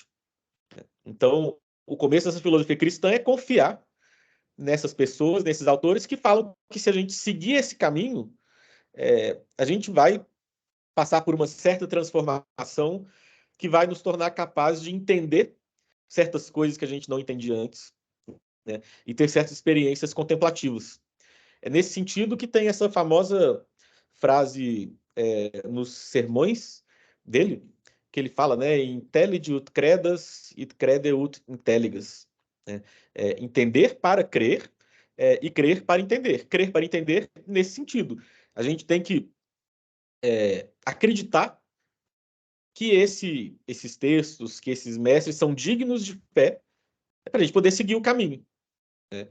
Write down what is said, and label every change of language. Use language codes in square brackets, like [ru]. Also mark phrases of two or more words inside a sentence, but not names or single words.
[pt] Então, o começo dessa filosofia cristã é confiar nessas pessoas, nesses autores que falam que se a gente seguir esse caminho, a gente vai passar por uma certa transformação que vai nos tornar capazes de entender certas coisas que a gente não entendia antes, né? E ter certas experiências contemplativas. É nesse sentido que tem essa famosa frase nos sermões dele, que ele fala, né? [la] Intelligi ut credas, et crede ut intelligas. [pt] Né? Entender para crer e crer para entender. Crer para entender nesse sentido. A gente tem que acreditar que esses textos, que esses mestres são dignos de fé para a gente poder seguir o caminho, né?